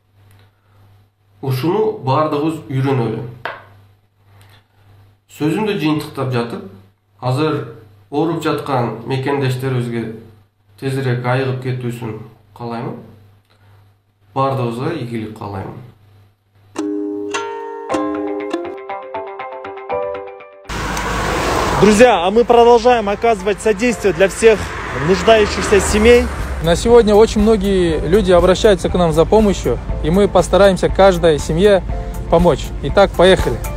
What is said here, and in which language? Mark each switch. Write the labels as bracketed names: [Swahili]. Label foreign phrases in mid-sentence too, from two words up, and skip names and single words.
[Kyrgyz] Ушуну бардыгыбыз үйрөнөлү. Сөзүмдү жыйынтыктап жатып, азыр ооруп жаткан мекендештерибизге тезирээк айыгып кетүүсүн каалаймын. Бардыгыбызга ийгилик каалаймын. [Russian] Друзья, а мы продолжаем оказывать содействие для всех нуждающихся семей. На сегодня очень многие люди обращаются к нам за помощью, и мы постараемся каждой семье помочь. Итак, поехали.